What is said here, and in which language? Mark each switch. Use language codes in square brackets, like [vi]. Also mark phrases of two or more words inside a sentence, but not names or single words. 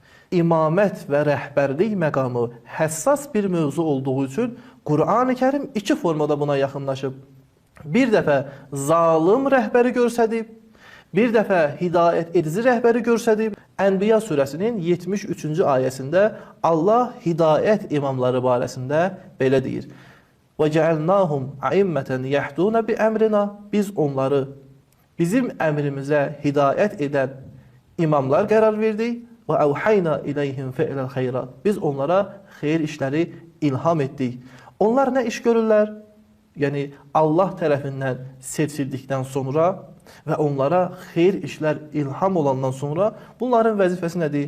[az] İmamət və rəhbərlik məqamı həssas bir mövzu olduğu üçün Qur'an-ı Kərim iki formada buna yaxınlaşıb. Bir dəfə zalım rəhbəri görsədib, bir dəfə hidayət edici rəhbəri görsədib. Ənbiya surəsinin 73-cü ayəsində Allah hidayət imamları barəsində belə deyir. [ar] وَجَعَلْنَاهُمْ عَيِّمَّةً يَحْدُونَ بِأَمْرِنَا [az] Biz onları bizim əmrimizə hidayət edən imamlar qərar verdik. [ar] وَأَوْحَيْنَا إِلَيْهِمْ فَعْلَ الْخَيْرَاتِ [az] Biz onlara xeyir işləri ilham etdik. Onlar nə iş görürlər? Yəni Allah tərəfindən seçildikdən sonra və onlara xeyir işlər ilham olandan sonra bunların vəzifəsi nədir?